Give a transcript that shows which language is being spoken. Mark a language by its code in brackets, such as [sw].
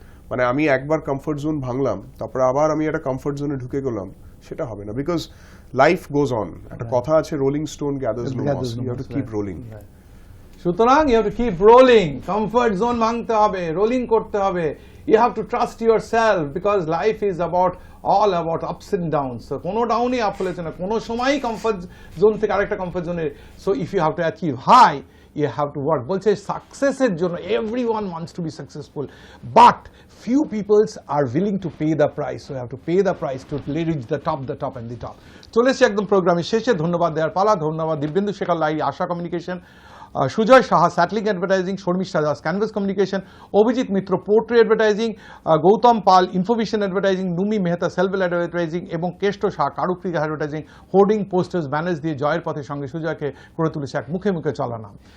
[bn] মানে আমি একবার কমফর্ট জোন ভাঙলাম, তারপরে আবার আমি একটা কমফর্ট জোনে ঢুকে গেলাম, সেটা হবে না, [en] Because life goes on. [bn] একটা কথা আছে, [en] Rolling stone gathers no moss, you have to keep rolling. [bn] সুতরাং [en] you have to keep rolling, [bn] comfort zone ভাঙতে হবে, রোলিং করতে হবে। [en] You have to trust yourself, because life is all about ups and downs. [bn] So কোনো ডাউনই up হলেছে না, কোনো সময়ই comfort zone থেকে আরেকটা কমফর্ট জোনে। [en] So if you have to achieve high, you have to work. [bn] বলছে সাকসেসের জন্য [en] everyone wants to be successful, but few peoples are willing to pay the price. So you have to pay the price to reach the top and the top. [bn] চলে এসেছি একদম প্রোগ্রামের শেষে। ধন্যবাদ দেওয়ার পালা। ধন্যবাদ দিব্যেন্দু শেখর লাই, আশা communication, Sujoy Saha স্যাটলিং advertising, Sharmistha Das canvas communication, Abhijit মিত্র পোর্ট্রি advertising, Gautam পাল information advertising, নুমি Mehta সেলভেল advertising এবং Keshto Shah কারুকৃতি advertising, hoarding posters banners দিয়ে জয়ের পথের সঙ্গে সুজয়কে করে তুলেছে এক মুখে মুখে চলা নাম।